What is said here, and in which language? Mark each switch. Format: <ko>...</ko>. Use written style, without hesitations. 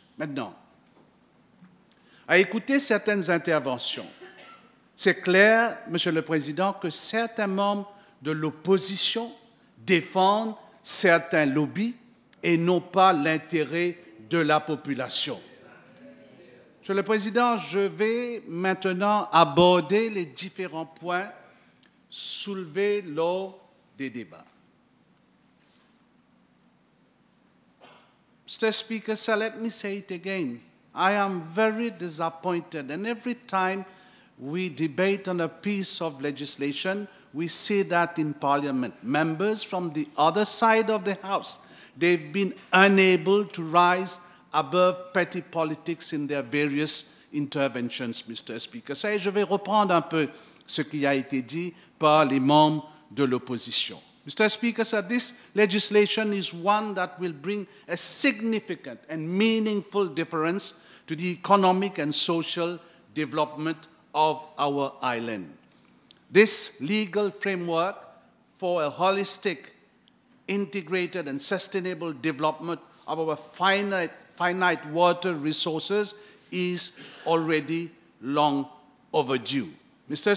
<fr>Maintenant, à écouter certaines interventions, c'est clair, Monsieur le Président, que certains membres de l'opposition défendent certains lobbies et non pas l'intérêt de la population. Monsieur le Président, je vais maintenant aborder les différents points soulevés lors des débats.</fr> <en>Mr. Speaker, so let me say it again. I am very disappointed, and every time we debate on a piece of legislation, we see that in Parliament. Members from the other side of the House, they've been unable to rise above petty politics in their various interventions, Mr. Speaker.</en> <fr>So, je vais reprendre un peu ce qui a été dit par les membres de l'opposition.</fr> <en>Mr. Speaker, so this legislation is one that will bring a significant and meaningful difference to the economic and social development of our island. This legal framework for a holistic, integrated and sustainable development of our finite water resources is already long overdue. Mr.</en>